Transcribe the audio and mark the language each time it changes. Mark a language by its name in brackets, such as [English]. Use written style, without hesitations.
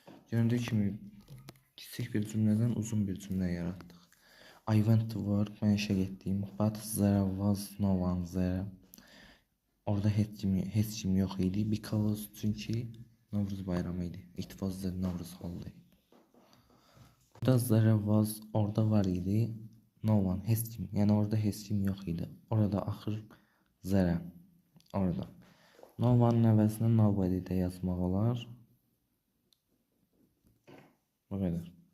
[Azerbaijani] Göründüyü kimi kiçik bir cümlədən uzun bir cümlə yaratdıq. [English] I went to work, [Azerbaijani] mən işə getdim. [English] But there was no one there. [Azerbaijani] Orada heç kim yox idi. [English] Because, [Azerbaijani] çünki Novruz bayramı idi. [English] It was the Novruz holiday. [Azerbaijani] Burada [English] there was, [Azerbaijani] orada var idi. [English] No one, [Azerbaijani] heç kim. Yəni orada heç kim yox idi. Orada axır there. Orada. [English] No one [Azerbaijani] əvəzinə nobody də yazmaq olar. Bu qədər.